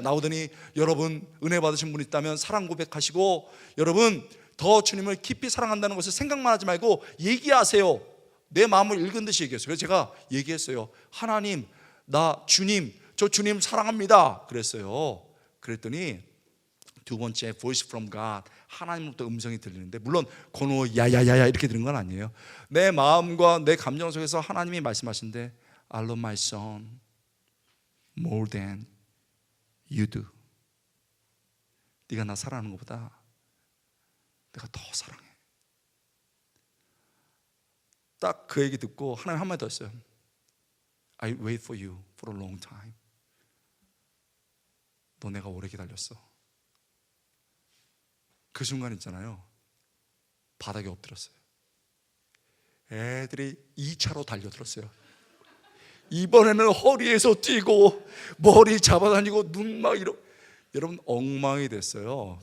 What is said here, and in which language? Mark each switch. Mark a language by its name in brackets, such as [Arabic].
[Korean] 나오더니 여러분 은혜 받으신 분 있다면 사랑 고백하시고, 여러분 더 주님을 깊이 사랑한다는 것을 생각만 하지 말고 얘기하세요. 내 마음을 읽은 듯이 얘기했어요. 그래서 제가 얘기했어요. 하나님, 나 주님, 저 주님 사랑합니다 그랬어요. 그랬더니 두 번째 [English] voice from God, [Korean] 하나님으로부터 음성이 들리는데, 물론 권호 야야야야 이렇게 들은 건 아니에요. 내 마음과 내 감정 속에서 하나님이 말씀하시는데, [English] I love my son more than you do. [Korean] 네가 나 사랑하는 것보다 내가 더 사랑해. 딱 그 얘기 듣고 하나님 한마디 더 했어요. [English] I wait for you for a long time. [Korean] 너 내가 오래 기다렸어. 그 순간 있잖아요, 바닥에 엎드렸어요. 애들이 2차로 달려들었어요. 이번에는 허리에서 뛰고 머리 잡아다니고 눈 막 여러분 엉망이 됐어요.